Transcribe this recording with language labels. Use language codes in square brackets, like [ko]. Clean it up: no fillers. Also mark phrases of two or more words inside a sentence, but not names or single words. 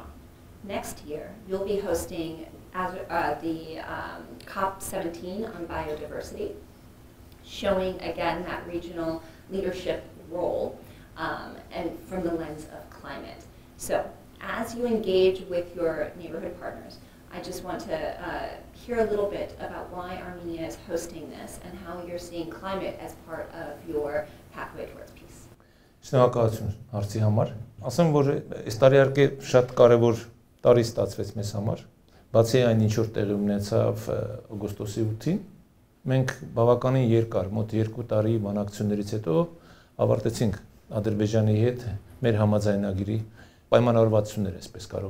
[en] Next year, you'll be hosting the COP17 on biodiversity, showing again that regional leadership role and from the lens of climate. So as you engage with your neighborhood partners, I just want to hear a little bit about why Armenia is hosting this and how you're seeing climate as part of your pathway towards peace. [hy] Շնորհակալություն հարցի համար։ Ասեմ, որ այս տարի իհարկե շատ կարևոր տարի ստացվեց մեզ համար։ Բացի այն ինչ որ տեղի ունեցավ օգոստոսի 8-ին, մենք բավականին երկար, մոտ 2 տարի բանակցություններից հետո ավարտեցինք Ադրբեջանի հետ մեր համաձայնագրի պայմանավորվածությունները, այսպես կարող